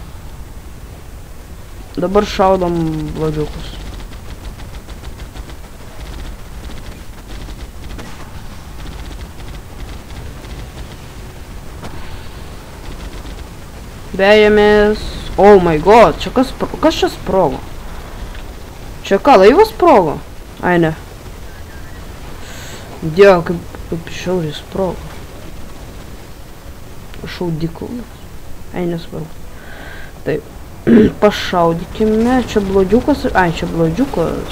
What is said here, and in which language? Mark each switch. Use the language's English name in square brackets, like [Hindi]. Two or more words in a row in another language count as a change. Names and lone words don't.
[Lithuanian] Dabar šaudom blogiukus. Vejamės. [English] Oh my god, [Lithuanian] čia kas čia sprogo? Čia ką, laivas sprogo? Ai, ne. Dieve, kaip šiauriai sprogo. Šaudikaunas. Ai, nesvarbu. Taip. Pašaudykime, čia blogiukas, ai, čia blogiukas.